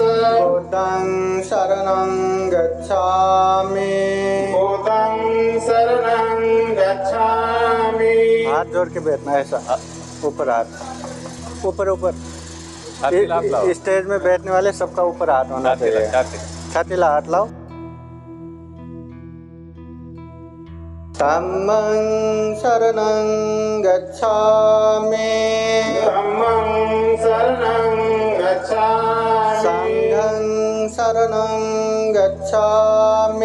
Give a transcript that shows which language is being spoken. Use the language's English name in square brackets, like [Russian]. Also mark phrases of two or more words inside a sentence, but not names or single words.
[Pali] बुद्धं शरणं गच्छामि बुद्धं शरणं गच्छामि। [Hindi] हाथ जोड़ के बैठना है ऐसा ऊपर हाथ ऊपर ऊपर स्टेज में बैठने वाले सबका ऊपर हाथ होना चाहिए छातीला हाथ लाओ [Pali] धम्मं शरणं गच्छामि धम्मं शरणं गच्छामि संघं शरणं गच्छामि